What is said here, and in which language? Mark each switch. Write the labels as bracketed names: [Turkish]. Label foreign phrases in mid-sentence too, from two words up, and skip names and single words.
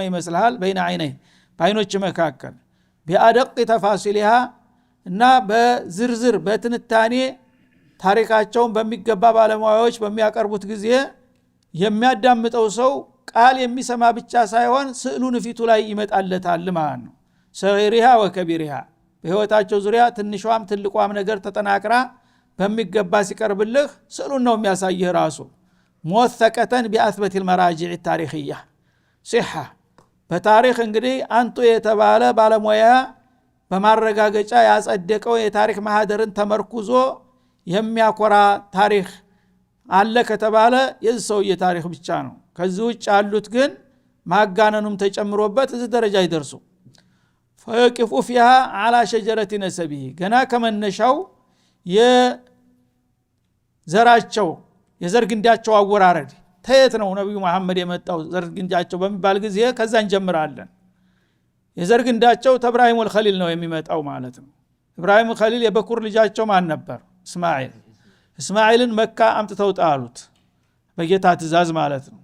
[Amharic] ይመስልሃል [Arabic] بين عيني [Amharic] በአይኖች መካከል [Arabic] بأدق تفاصيلها [Amharic] እና በዝርዝር በትንታኔ ታሪካቸውን በሚገባ ባለሙያዎች በሚያቀርቡት ጊዜ የሚያዳምጠው ሰው ቃል የሚሰማ ብቻ ሳይሆን ስዕሉን ፊቱ ላይ ይመጣለታል ማለት ነው [Arabic] صغيرها وكبيرها [Amharic] በህይወታቸው ዙሪያ ትንሿም ትልቋም ነገር ተጠናቅራ በሚገባ ሲቀርብልህ ስዕሉን ነው የሚያሳይህ ራሱ [Arabic] موثقة بأثبت المراجع التاريخية صحة [Amharic] በታሪክ እንግዲህ አንቱ የተባለ ባለሙያ በማረጋገጫ ያጸደቀው የታሪክ ማህደርን ተመርኩዞ የሚያኮራ ታሪክ አለ ከተባለ የሰው የታሪክ ብቻ ነው ከዚህ ውጭ ያሉት ግን ማጋነኑም ተጨምሮበት እዚህ ደረጃ ይደርሱ [Arabic] فقف فيها على شجرة نسبه [Amharic] ገና ከመነሻው የዘራቸው የዘርግንዳቸው አወራረድ ተየት ነው ነብዩ መሐመድ የመጣው ዘርግንዳቸው በሚባል ጊዜ ከዛ እንጀምራለን የዘርግንዳቸው ተብራሂም ወልኸሊል ነው የሚመጣው ማለት ነው ኢብራሂም ኸሊል የበኩር ልጃቸው ማን ነበር እስማኤልን መካ አምጥተው ጣሉት በጌታ ትእዛዝ ማለት ነው